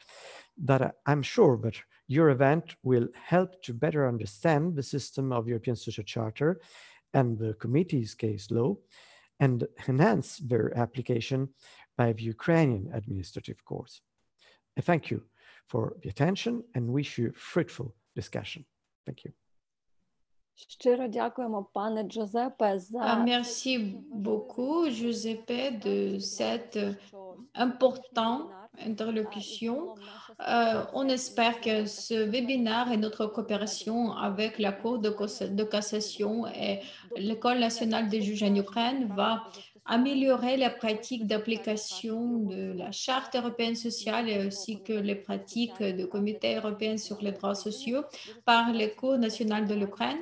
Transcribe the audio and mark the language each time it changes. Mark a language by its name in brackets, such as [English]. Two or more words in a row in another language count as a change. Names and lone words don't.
[English] But I'm sure that your event will help to better understand the system of European Social Charter and the committee's case law and enhance their application by the Ukrainian administrative courts. I thank you for the attention and wish you fruitful discussion. Thank you. [Ukrainian] Щиро дякуємо, пане Джузеппе, за [French] Merci beaucoup, Giuseppe, de cette importante interlocution. On espère que ce webinaire et notre coopération avec la Cour de cassation et l'École nationale des juges en Ukraine va améliorer la pratique d'application de la Charte européenne sociale et aussi que les pratiques du Comité européen sur les droits sociaux par les cours nationales de l'Ukraine.